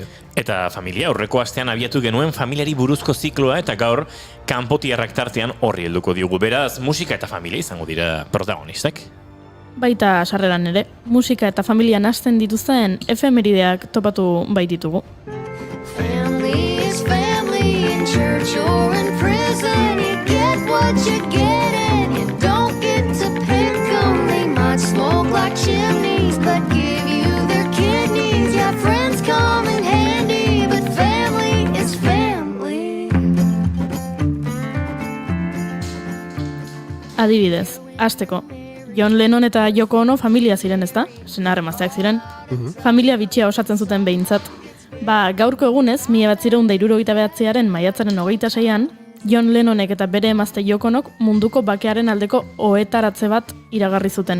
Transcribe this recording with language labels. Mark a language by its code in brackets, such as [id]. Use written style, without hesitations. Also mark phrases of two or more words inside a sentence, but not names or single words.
[eu] Eta familia, aurreko astean abiatu genuen familiari buruzko zikloa eta gaur kanpotiarrak tartean horri helduko diogu. Beraz, musika eta familia izango dira protagonistak. Baita sarreran ere, musika eta familia nahasten dituzten efemerideak topatu baititugu. [en] Family is family in church or in prison. You get what you get and you don't get to pick 'em. They might smoke like chimneys but give you their kidneys. Yeah, friends come in handy but family is family. [eu] Adibidez, hasteko, John Lennon eta Yoko Ono familia ziren, ezta? Senar-emazteak ziren. Familia bitxia osatzen zuten behintzat. Gaurko egunez, 1969 maiatzaren 26an, John Lennonek eta bere emazte Yoko Onok munduko bakearen aldeko ohetaratze bat iragarri zuten.